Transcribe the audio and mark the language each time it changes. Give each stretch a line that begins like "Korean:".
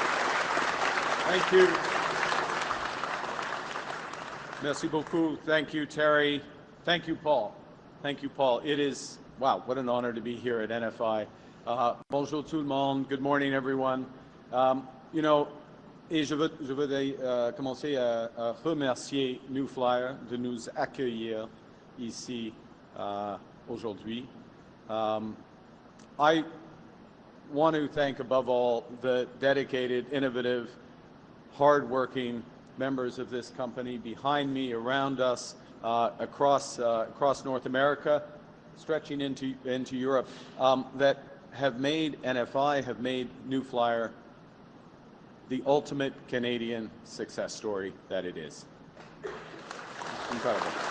English: Thank you.
French: Merci beaucoup.
English: Thank you, Terry. Thank you, Paul. Thank you, Paul. It is, wow, what an honor to be here at NFI.
French: Bonjour tout le monde.
English: Good morning, everyone. You know,
French: et je voudrais commencer à remercier New Flyer de nous accueillir ici aujourd'hui.
English: I want to thank, above all, the dedicated, innovative, hard-working members of this company behind me, around us, across North America, stretching into Europe, that have made NFI, have made New Flyer the ultimate Canadian success story that it is. Incredible.